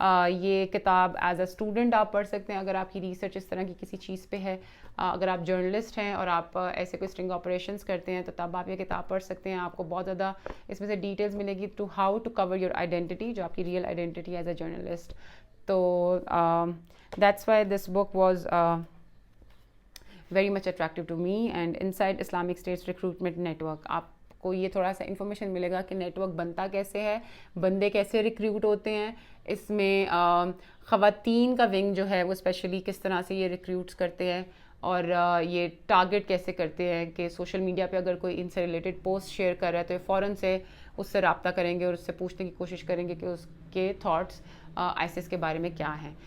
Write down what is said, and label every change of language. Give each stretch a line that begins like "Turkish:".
Urdu: یہ کتاب
English: as a student
Urdu: آپ پڑھ سکتے ہیں اگر آپ کی ریسرچ اس طرح کی کسی چیز پہ ہے. اگر آپ جرنلسٹ ہیں اور آپ ایسے کوئی اسٹرنگ آپریشنس کرتے ہیں تو تب آپ یہ کتاب پڑھ سکتے ہیں. آپ کو بہت زیادہ اس میں سے ڈیٹیلز ملے گی
English: to how to cover your identity,
Urdu: جو آپ کی real identity
English: As a journalist.
Urdu: تو
English: that's why this book was very much attractive to me.
Urdu: And Inside Islamic State's Recruitment Network, آپ کو یہ تھوڑا سا انفارمیشن ملے گا کہ نیٹ ورک بنتا کیسے ہے, بندے کیسے ریکروٹ ہوتے ہیں, اس میں خواتین کا ونگ جو ہے وہ اسپیشلی کس طرح سے یہ ریکروٹس کرتے ہیں, اور یہ ٹارگٹ کیسے کرتے ہیں کہ سوشل میڈیا پہ اگر کوئی ان سے ریلیٹڈ پوسٹ شیئر کر رہا ہے تو یہ فوراً سے اس سے رابطہ کریں گے اور اس سے پوچھنے کی کوشش کریں گے کہ اس کے تھاٹس آئیسس کے بارے میں کیا ہیں.